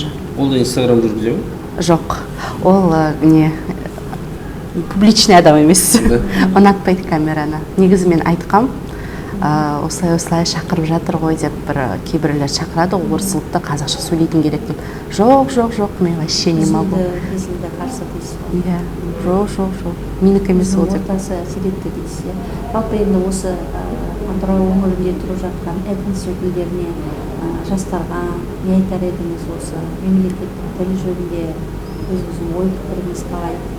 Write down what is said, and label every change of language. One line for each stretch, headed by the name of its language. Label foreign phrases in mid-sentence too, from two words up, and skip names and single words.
Kazakh: Ол да Инстаграм жүргізе ме? Жоқ, ол не публичный адам емес. Ұнатпайды камераны. Негізі мен айтқам, осылай шақырып жатыр ғой деп, бір кейбірлер шақырады, орыс ұлтты қазақша сөйлейтін керек деп. Жоқ, мен
Russian: вообще не могу.
Kazakh: Өзіңді қарсы дейсіз ғой? Иә, жоқ. Менікі емес ол деп. Ортасы сиретті дейсіз, иә. Жалпы енді осы Атырау өңірінде тұрып жатқан этнос өкілдеріне, жастарға не айтар едіңіз осы мемлекеттік тіл жөнінде өзіңіздің ой пікіріңіз қалай?